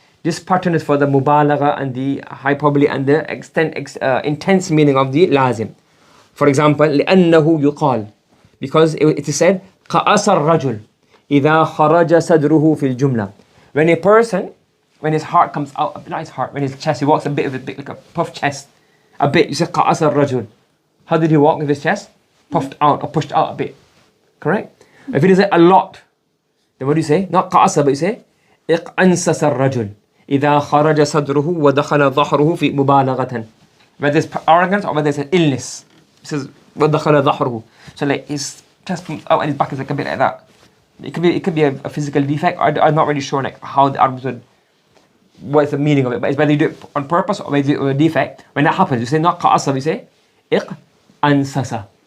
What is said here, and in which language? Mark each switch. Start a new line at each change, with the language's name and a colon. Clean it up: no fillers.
English: This pattern is for the mubalagha and the hyperbole and the intense meaning of the lazim. For example,
Arabic: لأنه يقال,
English: because it is said
Arabic: قأس الرجل إذا خرج صدره في الجملة.
English: When a person, when his heart comes out, not his heart, when his chest, he walks a bit like a puffed chest, a bit, you say
Arabic: قأس الرجل.
English: How did he walk with his chest? Puffed out or pushed out a bit. Correct? If it is a lot, then what do you say? Not
Arabic: قأس,
English: but you say
Arabic: اقأنسس الرجل إذا خرج صدره ودخل ظهره في مبالغة.
English: Whether it's arrogance or whether it's an illness. It says
Arabic: ودخل ظهره.
English: So like his chest comes out and his back is like a bit like that. It could be a physical defect. I'm not really sure like how the Arabs would, what is the meaning of it. But it's whether you do it on purpose or whether you do it with a defect. When that happens, you say not قأس, you say اقأنسس.